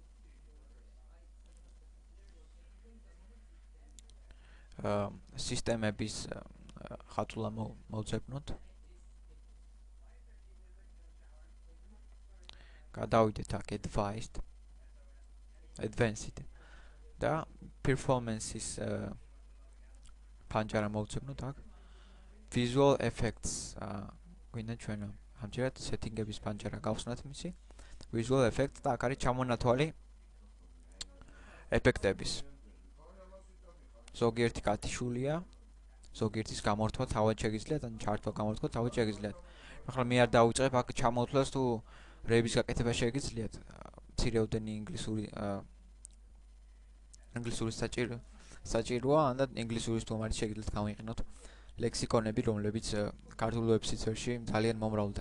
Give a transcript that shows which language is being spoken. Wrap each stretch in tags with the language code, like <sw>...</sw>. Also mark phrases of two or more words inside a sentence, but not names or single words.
<ka>სისტემების ხატულა მოვძებნოთ. გადავიდეთ აქ advanced და performance-ის ფანჯარა მოვძებნოთ აქ.</ka> <en>visual effects</en> <ka>გვინდა ჩვენ ამჯერად setting-ების ფანჯარა გავხსნათ მისი.</ka> <en>visual effects</en> <ka>და აქ არის ჩამონათვალი ეფექტების. ზოგიერთი კატიშულია, ზოგიერთის გამორთვა თავად შეგიძლიათ, ან ჩართვა გამორთვა თავად შეგიძლიათ. ახლა მე არ დავიწყებ აქ ჩამოთვლას თუ რეების გაკეთება შეგიძლიათ. მცირეოდენი ინგლისურის საჭიროა, ან და ინგლისურის თუ ამარი შეგიძლიათ გამიყენოთ ლექსიკონები, რომლებიც ქართულ ვებ სივრცეში ძალიან მომრავლდა.</ka>